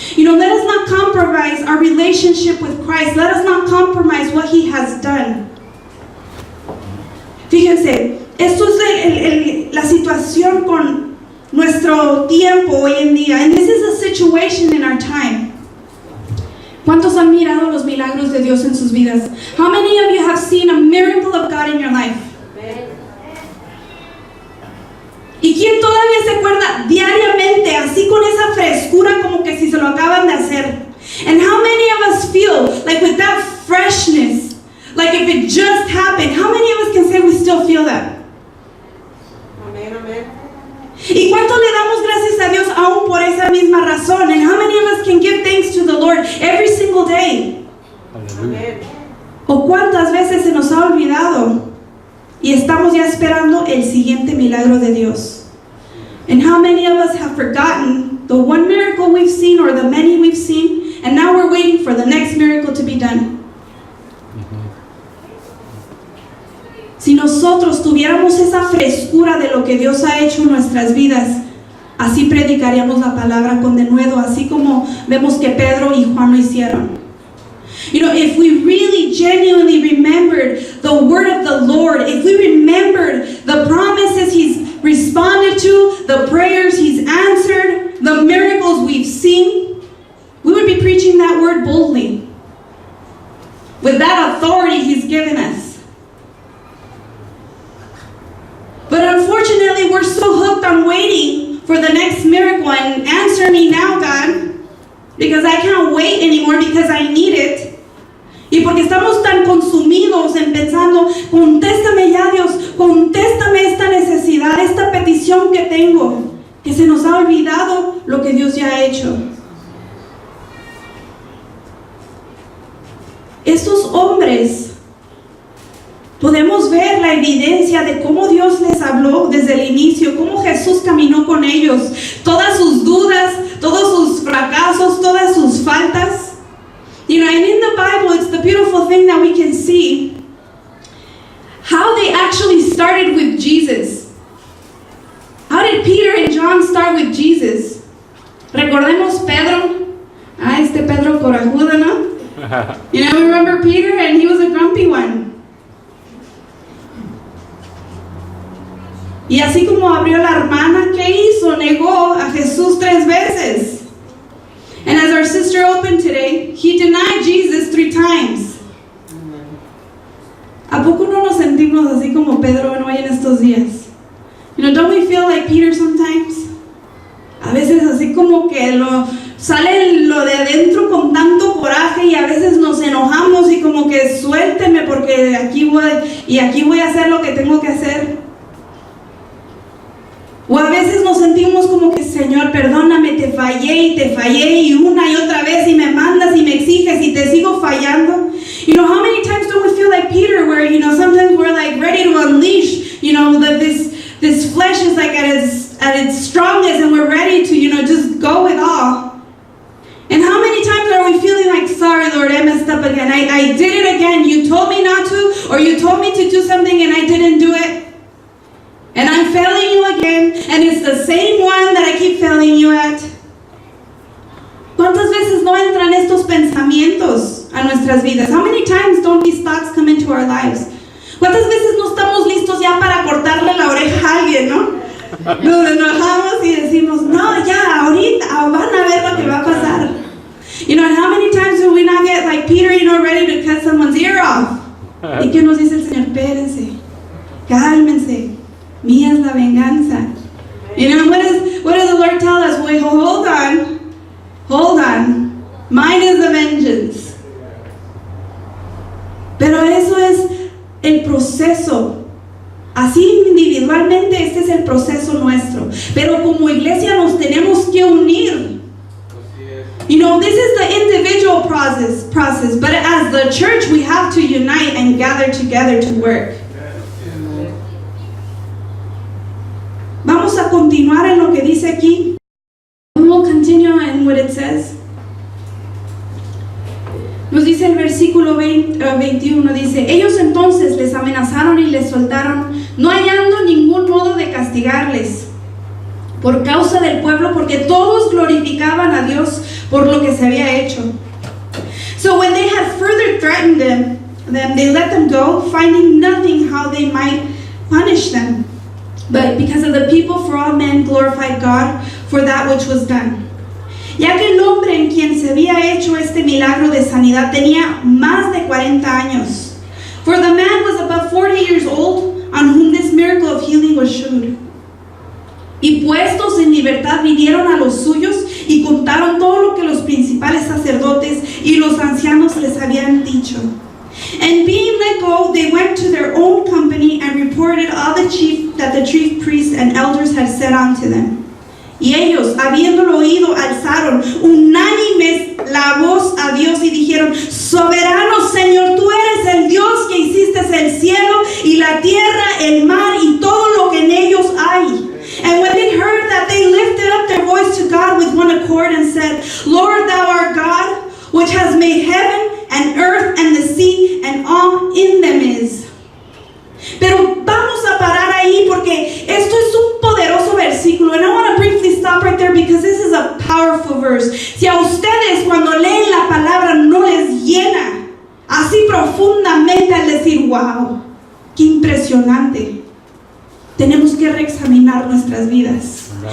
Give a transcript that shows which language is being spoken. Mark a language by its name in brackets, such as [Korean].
[English] Let us not compromise our relationship with Christ. Let us not compromise what He has done. [Spanish] Fíjense, esto es la situación con nuestro tiempo hoy en día. [English] And this is a situation in our time. [Spanish] ¿Cuántos han mirado los milagros de Dios en sus vidas? [English] How many of you have seen a miracle of God in your life? [Spanish] ¿Y quién todavía se acuerda diariamente, así con esa frescura como que si se lo acaban de hacer? [English] And how many of us feel like with that freshness, like if it just happened. How many of us can say we still feel that? [Spanish] Amén, amén. ¿Y cuánto le damos gracias a Dios aún por esa misma razón? [English] And how many of us can give thanks to the Lord every single day? Hallelujah. [Spanish] ¿O cuántas veces se nos ha olvidado y estamos ya esperando el siguiente milagro de Dios? [English] And how many of us have forgotten the one miracle we've seen or the many we've seen, and now we're waiting for the next miracle to be done? [Spanish] Si nosotros tuviéramos esa frescura de lo que Dios ha hecho en nuestras vidas, así predicaríamos la palabra con denuedo, así como vemos que Pedro y Juan lo hicieron. [English] You know, if we really genuinely remembered the word of the Lord, if we remembered the promises He's responded to, the prayers He's answered, the miracles we've seen, we would be preaching that word boldly, with that authority He's given us. But unfortunately, we're so hooked on waiting for the next miracle and answer me now, God, because I can't wait anymore because I need it. [Spanish] Y porque estamos tan consumidos en pensando, contéstame ya Dios, contéstame esta necesidad, esta petición que tengo, que se nos ha olvidado lo que Dios ya ha hecho. Estos hombres, podemos ver la evidencia de cómo Dios les habló desde el inicio, cómo Jesús caminó con ellos, todas sus dudas, todos sus fracasos, todas sus faltas. [English] You know, and in the Bible, it's the beautiful thing that we can see how they actually started with Jesus. How did Peter and John start with Jesus? [Spanish] Recordemos Pedro. Este Pedro corajudo, ¿no? [English] You know, remember Peter, and he was a grumpy one. [Spanish] Y así como abrió la hermana, ¿qué hizo? Negó a Jesús 3 veces. [English] And as our sister opened today, he denied Jesus 3 times. [Spanish] ¿A poco no nos sentimos así como Pedro hoy en estos días? [English] You know, don't we feel like Peter sometimes? [Spanish] A veces así como que sale lo de adentro con tanto coraje y a veces nos enojamos y como que suélteme porque aquí voy a hacer lo que tengo que hacer. O a veces nos sentimos como que, Señor, perdóname, te fallé y una y otra vez y me mandas y me exiges y te sigo fallando. [English] You know, how many times do we feel like Peter where, you know, sometimes we're like ready to unleash, you know, that this flesh is like at its strongest and we're ready to, you know, just go with all. And how many times are we feeling like, sorry, Lord, I messed up again. I did it again. You told me not to, or you told me to do something and I didn't do it. And I'm failing you again, and it's the same one that I keep failing you at. [Spanish] ¿Cuántas veces no entran estos pensamientos a nuestras vidas? [English] How many times don't these thoughts come into our lives? [Spanish] ¿Cuántas veces no estamos listos ya para cortarle la oreja a alguien, no? Nos enojamos y decimos, no, ya, ahorita van a ver lo que va a pasar. [English] You know, and how many times do we not get like Peter, you know, ready to cut someone's ear off? [Spanish] ¿Y qué nos dice el Señor? Espérense, cálmense. Mía es la venganza. [English] You know, what does the Lord tell us? Wait, hold on. Mine is the vengeance. [Spanish] Pero eso es el proceso. Así individualmente este es el proceso nuestro. Pero como iglesia nos tenemos que unir. [English] You know, this is the individual process, but as the church we have to unite and gather together to work. [Spanish] Vamos a continuar en lo que dice aquí. [English] We'll continue in what it says. [Spanish] Nos dice el versículo 21, dice, ellos entonces les amenazaron y les soltaron, no hallando ningún modo de castigarles por causa del pueblo, porque todos glorificaban a Dios por lo que se había hecho. [English] So when they had further threatened them, they let them go, finding nothing how they might punish them. But because of the people, for all men glorified God for that which was done. [Spanish] Ya que el hombre en quien se había hecho este milagro de sanidad tenía más de 40 años. [English] For the man was about 40 years old, on whom this miracle of healing was shewed. [Spanish] Y puestos en libertad vinieron a los suyos y contaron todo lo que los principales sacerdotes y los ancianos les habían dicho. [English] And being let go, they went to their own company and reported all that the chief priests and elders had said unto them. [Spanish] Y ellos, habiéndolo oído, alzaron unánimes la voz a Dios y dijeron: Soberano Señor, tú eres el Dios que hiciste el cielo y la tierra, el mar y todo lo que en ellos hay. [English] And when they heard that, they lifted up their voice to God with one accord and said, Lord, thou art God, which has made heaven and earth and the sea and all in them is. [Spanish] Pero vamos a parar ahí porque esto es un poderoso versículo. [English] And I want to briefly stop right there because this is a powerful verse. [Spanish] Si a ustedes cuando leen la palabra no les llena así profundamente al decir, wow, qué impresionante, tenemos que reexaminar nuestras vidas.